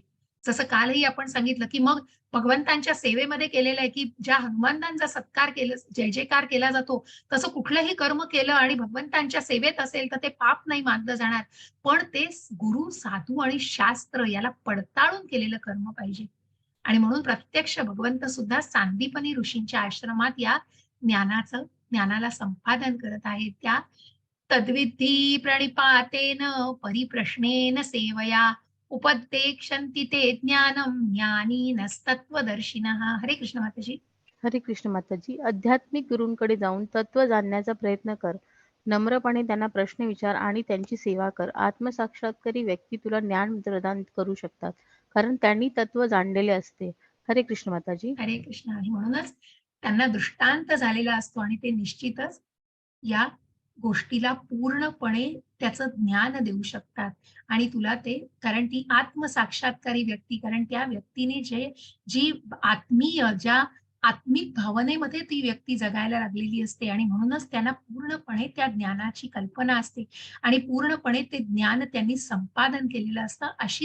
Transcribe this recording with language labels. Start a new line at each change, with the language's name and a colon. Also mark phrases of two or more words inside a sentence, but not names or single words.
Marathi: जसं कालही आपण सांगितलं, की मग भगवंतांच्या सेवेमध्ये केलेलं आहे, की ज्या हनुमानांचा सत्कार केला, जय-जयकार केला जातो, तसं कुठलंही कर्म केलं आणि भगवंतांच्या सेवेत असेल, तर ते पाप नाही मानलं जाणार. पण ते गुरु, साधू आणि शास्त्र याला पडताळून केलेलं कर्म पाहिजे. आणि म्हणून प्रत्यक्ष भगवंत सुद्धा सांदीपनी ऋषींच्या आश्रमात या ज्ञानाला संपादन करत आहेत.
Sanskrit: त्या तद्विद्धी प्रणिपातेन परिप्रश्नेन सेवया उपदेक्षन्ति ते ज्ञानम ज्ञानिनस्तत्त्वदर्शिनः.
Marathi: हरे कृष्ण माताजी. हरे कृष्ण माताजी. आध्यात्मिक गुरूंकडे जाऊन तत्व जाणण्याचा प्रयत्न कर. नम्रपणे त्यांना प्रश्न विचार आणि त्यांची सेवा कर. आत्मसाक्षात्कारी व्यक्ती तुला ज्ञान प्रदान करू शकतात, कारण त्यांनी तत्व जाणलेले असते. हरे कृष्ण माताजी. हरे कृष्ण. आणि म्हणूनच त्यांना दृष्टांत झालेला असतो आणि ते निश्चितच या गोष्टीला पूर्णपणे त्याचं ज्ञान देऊ शकतात. आणि तुला ते, कारण ती आत्मसाक्षात्कारी व्यक्ती, कारण त्या व्यक्तीने जी ज्या आत्मिक भावनेमध्ये ती व्यक्ती जगायला लागलेली असते आणि म्हणूनच त्यांना पूर्णपणे त्या ज्ञानाची कल्पना असते आणि पूर्णपणे ते ज्ञान त्यांनी संपादन केलेलं असतं.